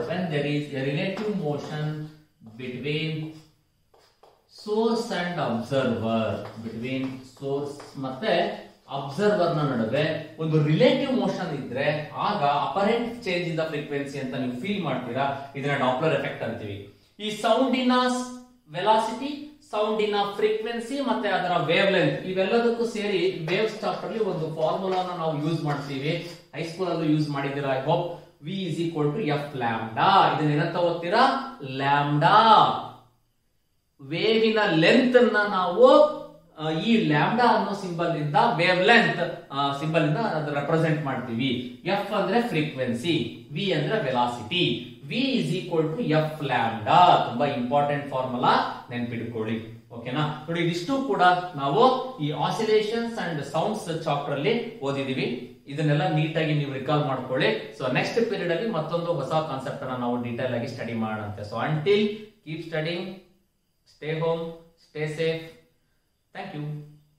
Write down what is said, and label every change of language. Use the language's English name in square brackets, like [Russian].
[English] When there is a relative motion between source and observer, between source [Kannada] ಮತ್ತೆ observer ನ ನಡುವೆ ಒಂದು relative motion ಇದ್ರೆ ಆಗ apparent change in the frequency ಅಂತ ನೀವು ಫೀಲ್ ಮಾಡ್ತೀರಾ. ಇದನ್ನ ಡಾಪ್ಲರ್ ಎಫೆಕ್ಟ್ ಅಂತೀವಿ. ಈ ಸೌಂಡಿನ ವೆಲಾಸಿಟಿ, ಸೌಂಡಿನ ಫ್ರೀಕ್ವೆನ್ಸಿ ಮತ್ತೆ ಅದರ ವೇವ್ ಲೆಂತ್ ಇವೆಲ್ಲದಕ್ಕೂ ಸೇರಿ ವೇವ್ ಚಾಪ್ಟರ್ ಅಲ್ಲಿ ಒಂದು ಫಾರ್ಮುಲಾನ ನಾವು ಯೂಸ್ ಮಾಡ್ತೀವಿ. ಹೈಸ್ಕೂಲ್ ಅಲ್ಲೂ ಯೂಸ್ ಮಾಡಿದ್ದೀರಾ. [English] I hope V is equal to F lambda. [Kannada] ಇದನ್ನ ಏನಂತ ಓದ್ತೀರಾ? ಲ್ಯಾಂಬ್ಡಾ. ವೇವಿನ ಲೆಂತ್ ಅನ್ನ ನಾವು ಈ ಲ್ಯಾಂಬ್ಡಾ ಅನ್ನೋ ಸಿಂಬಲ್ ಇಂದ ವೇವ್ ಲೆಂತ್ ಸಿಂಬಲ್ ಇಂದ ರೆಪ್ರೆಸೆಂಟ್ ಮಾಡ್ತೀವಿ. ಎಫ್ ಅಂದ್ರೆ ಫ್ರೀಕ್ವೆನ್ಸಿ, ವಿ ಅಂದ್ರೆ velocity. [English] V is equal to F lambda. [Kannada] ತುಂಬಾ ಇಂಪಾರ್ಟೆಂಟ್ ಫಾರ್ಮುಲಾ, ನೆನ್ಪಿಟ್ಕೊಳ್ಳಿ. ಓಕೆನಾ? ನೋಡಿ, ಇದಿಷ್ಟು ಕೂಡ ನಾವು ಈ ಆಸಿಲೇಷನ್ಸ್ ಅಂಡ್ ಸೌಂಡ್ಸ್ ಚಾಪ್ಟರ್ ಅಲ್ಲಿ ಓದಿದೀವಿ. ಇದನ್ನೆಲ್ಲ ನೀಟಾಗಿ ನೀವು ರಿಕಾಲ್ ಮಾಡ್ಕೊಳ್ಳಿ. ಸೊ ನೆಕ್ಸ್ಟ್ ಪೀರಿಯಡ್ ಅಲ್ಲಿ ಮತ್ತೊಂದು ಹೊಸ ಕಾನ್ಸೆಪ್ಟ್ ಅನ್ನ ನಾವು ಡೀಟೇಲ್ ಆಗಿ ಸ್ಟಡಿ ಮಾಡೋಣ. [English] So until, keep studying, stay home, stay safe. Thank you.